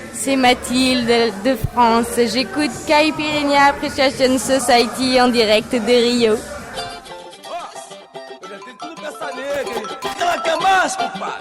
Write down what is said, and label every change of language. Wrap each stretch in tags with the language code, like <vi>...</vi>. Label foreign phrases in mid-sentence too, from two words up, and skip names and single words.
<fr>c'est Mathilde de France. J'écoute Caipirinha Appreciation Society en direct de Rio.</fr> <pt>Ela quer mais, compadre?</pt>